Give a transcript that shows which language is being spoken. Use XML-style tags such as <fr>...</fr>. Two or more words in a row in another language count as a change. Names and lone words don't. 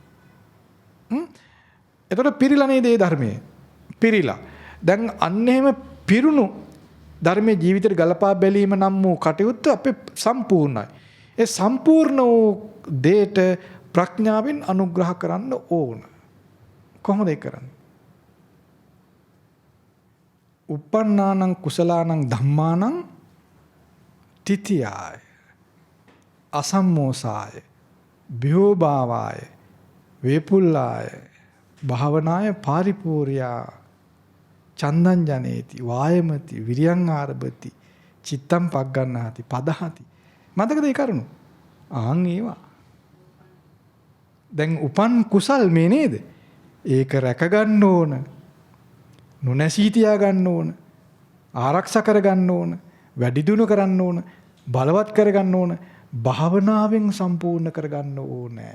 <si>එතකොට පිරීලා නේද මේ ධර්මයේ? පිරීලා. දැන් අන්න එහෙම පිරුණු ධර්මයේ ජීවිතේට ගලපා බැලීම නම් වූ කටයුත්ත අපේ සම්පූර්ණයි. ඒ සම්පූර්ණ වූ දේට ප්‍රඥාවෙන් අනුග්‍රහ කරන්න ඕන. කොහොමද ඒක කරන්නේ?</si> <pi>uppannānaṁ කුසලානං ධම්මානං තිතියාය අසම්මෝසාය භියෝභාවාය වේපුල්ලාය භාවනාය පාරිපූර්යා චන්දං ජනේති වායමති විරියං ආරභති චිත්තං පග්ගණ්ණාති පදහති.</pi> <si>මතකද ඒ කරුණු? ආන් ඒවා. දැන් උපන් කුසල් මේ නේද? ඒක රැක ගන්න ඕන. නොනැසී තියා ගන්න ඕන. ආරක්ෂා කර ගන්න ඕන. වැඩි දියුණු කරන්න ඕන. බලවත් කර ගන්න ඕන. භාවනාවෙන් සම්පූර්ණ කර ගන්න ඕනේ.</si>